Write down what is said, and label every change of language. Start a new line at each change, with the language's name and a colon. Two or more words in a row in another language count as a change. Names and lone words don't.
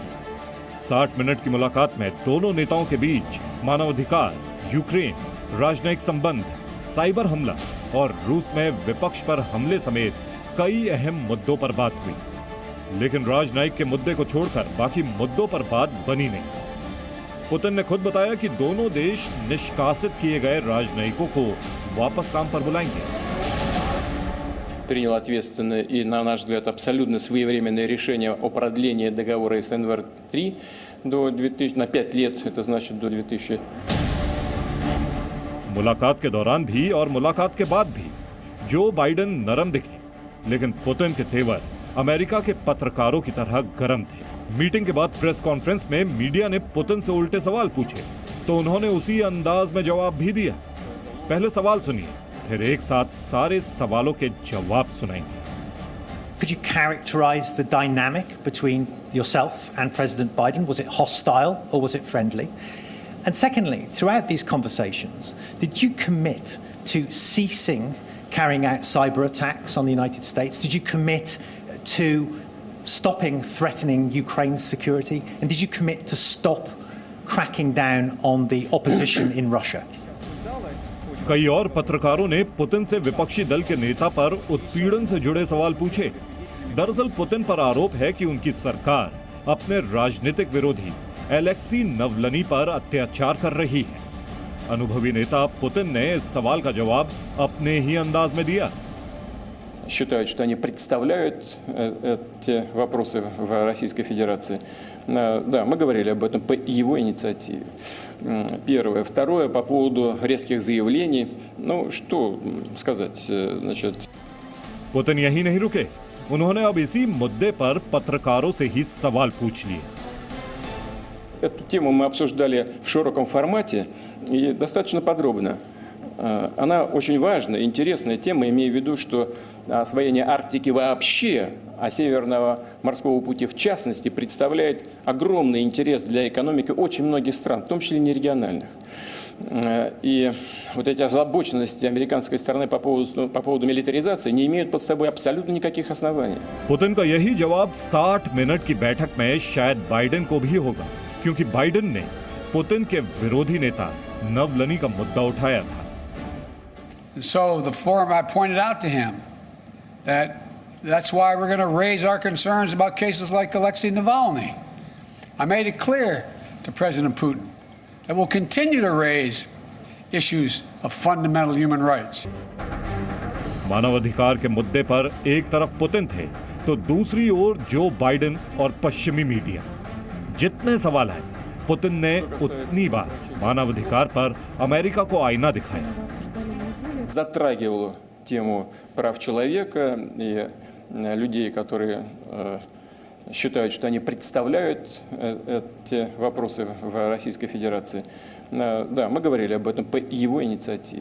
Hindi: 60 मिनट की मुलाकात में दोनों नेताओं के बीच मानवाधिकार, यूक्रेन, राजनयिक संबंध, साइबर हमला और रूस में विपक्ष पर हमले समेत कई अहम मुद्दों पर बात हुई। लेकिन राजनयिक के मुद्दे को छोड़कर बाकी मुद्दों पर बात बनी नहीं। पुतिन ने खुद बताया कि दोनों देश निष्कासित किए गए राजनयिकों को वापस काम पर बुलाएंगे।
Russian: Принял ответственное и, на наш взгляд, абсолютно своевременное решение о продлении договора СНВР-3 на 5 лет, это значит до 2000.
Hindi: मुलाकात के दौरान भी और मुलाकात के बाद भी जो बाइडेन नरम दिखे, लेकिन पुतिन के तेवर अमेरिका के पत्रकारों की तरह गर्म थे। मीटिंग के बाद
English: press conference
Hindi: में मीडिया ने पुतिन से उल्टे सवाल पूछे तो उन्होंने उसी अंदाज में जवाब भी दिया। पहले सवाल सुनिए, फिर एक साथ सारे सवालों के जवाब सुनाएंगे।
English: Could you characterize the dynamic between yourself and President Biden? Was it hostile or was it friendly? And secondly, throughout these conversations, did you commit to ceasing carrying out cyber attacks on the United States? Did you commit to stopping threatening Ukraine's security? And did you commit to stop cracking down on the opposition in Russia?
Hindi: कई और पत्रकारों ने पुतिन से विपक्षी दल के नेता पर उत्पीड़न से जुड़े सवाल पूछे। दरअसल पुतिन पर आरोप है कि उनकी सरकार अपने राजनीतिक विरोधी एलेक्सी नवलनी पर अत्याचार कर रही है। अनुभवी नेता पुतिन ने इस सवाल का जवाब अपने ही अंदाज में दिया।
Russian: Считают, что они представляют эти вопросы в Российской Федерации. Да, мы говорили об этом по его инициативе. Первое. Второе, по поводу резких заявлений. Ну, что сказать, значит...
Hindi: पुतिन यही नहीं रुके। उन्होंने अब इसी मुद्दे पर पत्रकारों से ही सवाल पूछ लिए।
Russian: Эту тему мы обсуждали в широком формате и достаточно подробно. Она очень важная, интересная тема, имея в виду, что освоение Арктики вообще, а Северного морского пути в частности, представляет огромный интерес для экономики очень многих стран, в том числе нерегиональных. И вот эти озабоченности американской стороны по поводу милитаризации не имеют под собой абсолютно никаких оснований.
Hindi: पुतिन का यही जवाब 60 मिनट की बैठक में शायद बाइडेन को भी होगा, क्योंकि बाइडेन ने पुतिन के विरोधी नेता नवलनी का मुद्दा उठाया था।
English: So the forum, I pointed out to him that's why we're going to raise our concerns about cases like Alexei Navalny. I made it clear to President Putin that we'll continue to raise issues of fundamental human rights.
Hindi: मानवाधिकार के मुद्दे पर एक तरफ पुतिन थे तो दूसरी ओर जो बाइडेन और पश्चिमी मीडिया। जितने सवाल हैं, पुतिन ने उतनी बार मानवाधिकार पर अमेरिका को आईना दिखाया।
Russian: Затрагивала тему прав человека и людей, которые считают, что они представляют эти вопросы в Российской Федерации. Да, мы говорили об этом по его инициативе.